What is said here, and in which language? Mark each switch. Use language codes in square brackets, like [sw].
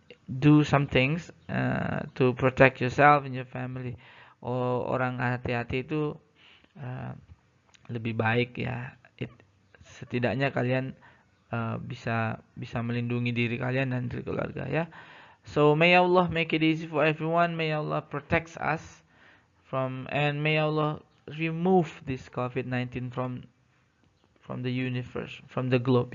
[en] Do some things to protect yourself and your family. [id] Orang hati-hati itu lebih baik ya. Setidaknya kalian bisa melindungi diri kalian dan diri keluarga ya. [en] So may Allah make it easy for everyone. May Allah protect us and may Allah remove this COVID-19 from the universe, from the globe.